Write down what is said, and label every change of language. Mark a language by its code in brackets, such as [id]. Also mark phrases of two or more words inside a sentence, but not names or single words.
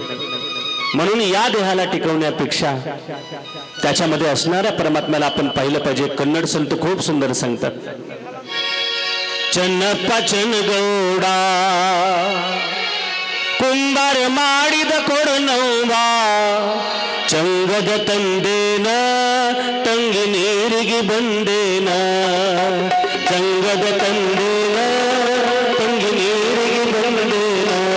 [mr] म्हणून या देहाला टिकवण्यापेक्षा त्याच्यामध्ये असणाऱ्या परमात्म्याला आपण पाहिलं पाहिजे. कन्नड संत खूप सुंदर सांगतात. [kn] ಚನ್ನಪ್ಪ ಚನಗೌಡ ಕುಂಬಾರ ಮಾಡಿದ ಕೊಡನೌವ ಚಂಗದ ತಂದೇನ ತಂಗಿ ನೀರಿಗೆ ಬಂದೇನ ಚಂಗದ ತಂದೇನ ತಂಗಿ ನೀರಿಗೆ ಬಂದೇನ